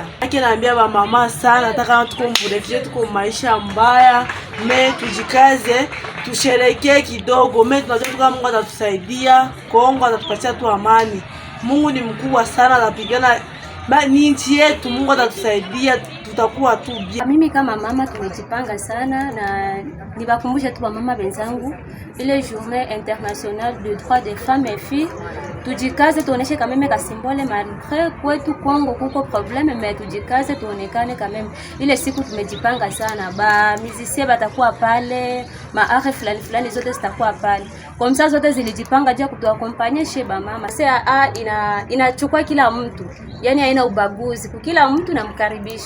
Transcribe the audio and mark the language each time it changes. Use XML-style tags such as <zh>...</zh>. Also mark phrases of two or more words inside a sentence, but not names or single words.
<sw>Yake naambia ba mama sana, nataka tuko mrefu, tuko maisha mbaya, tujikaze, tusherekee kidogo. Tunajua Mungu atatusaidia, Kongo atatupatia tu amani. Mungu ni mkubwa sana, anapigana ni nchi yetu, Mungu atatusaidia, tutakuwa tu bien. Mimi kama mama tumejipanga sana, na nibakumbusha tu mama wenzangu ile</sw> <fr>journée internationale de droits des femmes et filles.</fr> <sw>Tujikaze tuoneshe kama meme ka symbole malgré kwetu Kongo kuko problème, mais tujikaze tuonekane kama meme. Ile siku tumejipanga sana, ba musiciens batakuwa pale, ma art fulani zote zitakuwa pale. Kwa msa zote zilijipanga jia kutuakompanye sheba mama. CAA inachukua kila mtu, yani haina ubaguzi, kila mtu namkaribisha.</sw>